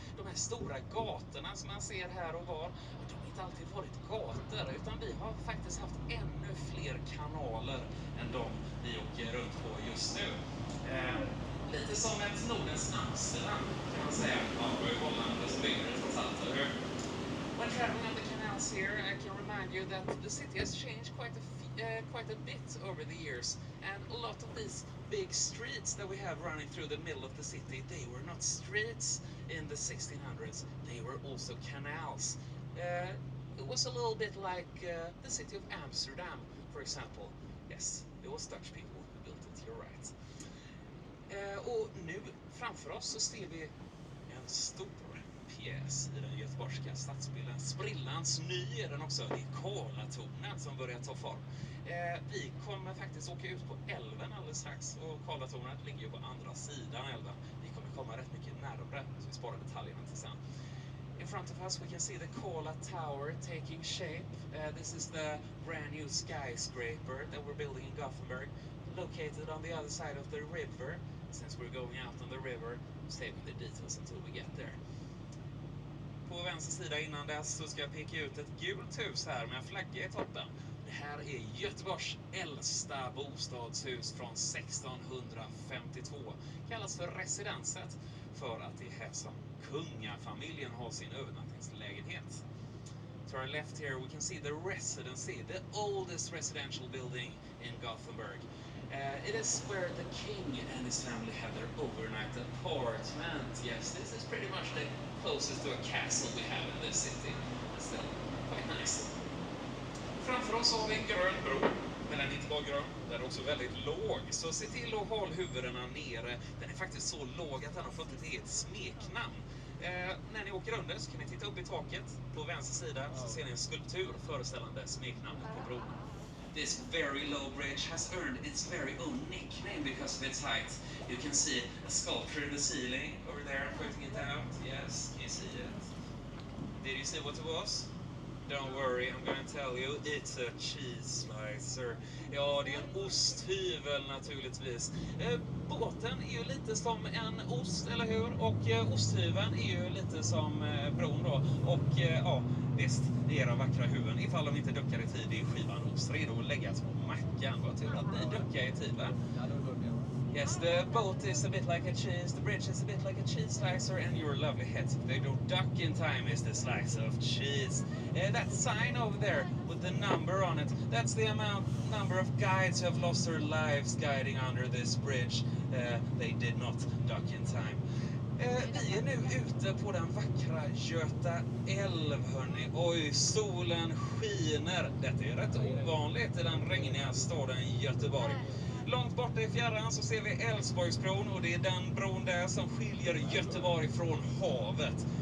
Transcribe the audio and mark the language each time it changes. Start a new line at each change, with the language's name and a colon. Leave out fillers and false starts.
Swedish: De här stora gatorna som man ser här och var, de har inte alltid varit gator, utan vi har faktiskt haft ännu fler kanaler än de vi åker runt på just nu. Lite som ett Nordens Amsterdam kan man säga. Ja, det var ju Holland som byggde det trots allt, eller hur?
English: When traveling on the canals here, I can remind you that the city has changed quite a bit over the years, and a lot of these big streets that we have running through the middle of the city, they were not streets in the 1600s, they were also canals. It was a little bit like the city of Amsterdam, for example. Yes, it was Dutch people who built it, you're right.
Swedish: Och nu framför oss så ser vi en stor pjäs i den göteborgska stadsbilden. Sprillans ny är den också. Det är Karlatornet som börjar ta form. Vi kommer faktiskt åka ut på älven alldeles strax. Och Karlatornet ligger ju på andra sidan älven. Vi kommer komma rätt mycket närmare, så vi sparar detaljerna till sen.
English: In front of us we can see the Karla Tower taking shape. This is the brand new skyscraper that we're building in Gothenburg, located on the other side of the river. Since we're going out on the river, saving the details until we get there.
Swedish: På vänster sida innan dess så ska jag peka ut ett gult hus här med en flagga i toppen. Det här är Göteborgs äldsta bostadshus från 1652. Kallas för residenset för att det är här som kungafamiljen har sin övernattningslägenhet.
English: To our left here we can see the residency, the oldest residential building in Gothenburg. It is where the king and his family have their overnight apartment. Yes, this is pretty much the closest to a castle we have in this city. It's still quite nice.
Swedish: Framför oss har vi en grön bro, men den är inte bara grön, den är också väldigt låg. Så se till att hålla huvudena nere. Den är faktiskt så låg att den har fått ett eget smeknamn. När ni åker under så kan ni titta upp i taket. På vänster sida så ser ni en skulptur föreställande smeknamnet på bron.
English: This very low bridge has earned its very own nickname because of its height. You can see a sculpture in the ceiling over there, pointing it out. Yes, can you see it? Did you see what it was? Don't worry, I'm gonna tell you, it's a cheese slicer.
Swedish: Ja, det är en osthyvel naturligtvis. Båten är ju lite som en ost, eller hur? Och osthyveln är ju lite som bron då. Och ja, visst, det är era vackra huvuden. Ifall de inte duckar i tid, det är skivan ost redo att läggas på mackan. Vad tur att ni duckar i tid, va?
English: Yes, the boat is a bit like a cheese, the bridge is a bit like a cheese slicer, and your lovely heads, if they don't duck in time, is the slice of cheese. That sign over there with the number on it, that's the number of guides who have lost their lives guiding under this bridge. They did not duck in time.
Swedish: Vi är nu ute på den vackra Göta älv, hörni. Oj, solen skiner. Detta är rätt ovanligt i den regniga staden Göteborg. Långt borta i fjärran så ser vi Älvsborgsbron, och det är den bron där som skiljer Göteborg från havet.